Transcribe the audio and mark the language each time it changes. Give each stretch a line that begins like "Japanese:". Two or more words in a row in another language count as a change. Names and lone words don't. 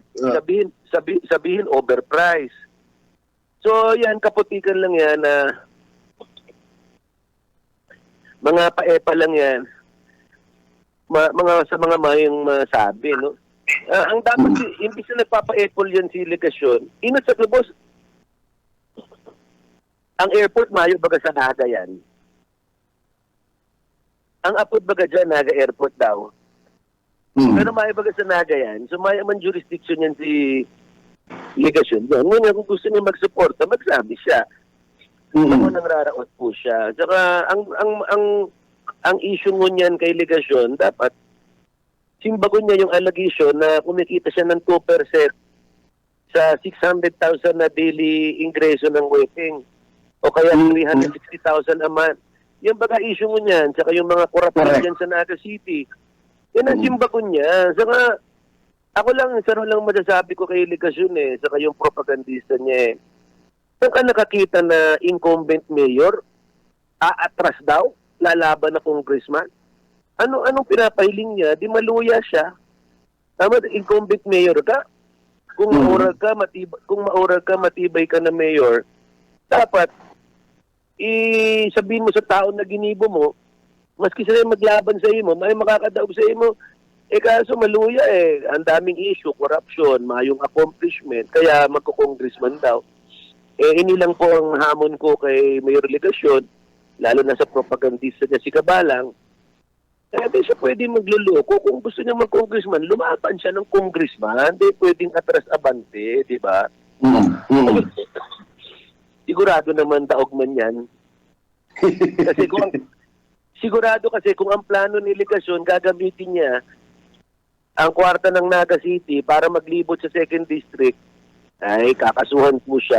Filipino: Sabihin overprice.
Bikol: So yan, kaputikan lang yan na mga paepa lang yan. Sa mga mayong masabi, no? Ang dapat, imbis na nagpapa-apple yan si Legasyon, inat sa globos, Ang airport, mayo baga sa Naga yan. Ang apod baga dyan, Naga Airport daw. Pero mayo baga sa Naga yan. So mayo man jurisdiction yan si Legasyon. Yan.
Filipino: Ngayon, kung gusto niya magsuporta, magsabi siya.
Bikol: Ako nang raraot po siya.
Filipino: Saka ang issue mo niyan kay Legasyon, dapat simbagon niya yung allegation na kumikita siya ng 2% sa 600,000 na daily ingreso ng waiting. O kaya 360,000 a month.
Bikol: Yung baga issue mo niyan, saka yung mga corruption dyan sa Naga City, yan ang simbagon niya.
Filipino: Saka, ako lang, isa lang masasabi ko kay Legasyon saka yung propagandista niya Saan ka nakakita na
English: incumbent mayor,
Filipino: aatras daw, lalaban na congressman?
Bikol: Anong pinapahiling niya? Di maluya siya. Tama,
English: incumbent mayor
Bikol: ka. Kung maurag ka, matibay ka na mayor, dapat sabihin mo sa tao na ginibo mo, maski sila maglaban sa imo, may makakadaog sa imo. Kaso maluya ang daming issue, corruption, mayong accomplishment, kaya magko-congressman daw. Ini lang po ang hamon ko kay Mayor Legasyon, lalo na sa propagandista niya si Cabalang.
Filipino: Di siya pwede magluloko. Kung gusto niya mag-congressman, lumaban siya ng congressman. Di pwedeng atras abante, di ba?
Bikol: Sigurado naman daog man yan.
Filipino: Sigurado kasi kung ang plano ni Legasyon, gagamitin niya ang kwarta ng Naga City para maglibot sa 2nd District, ay kakasuhan po siya.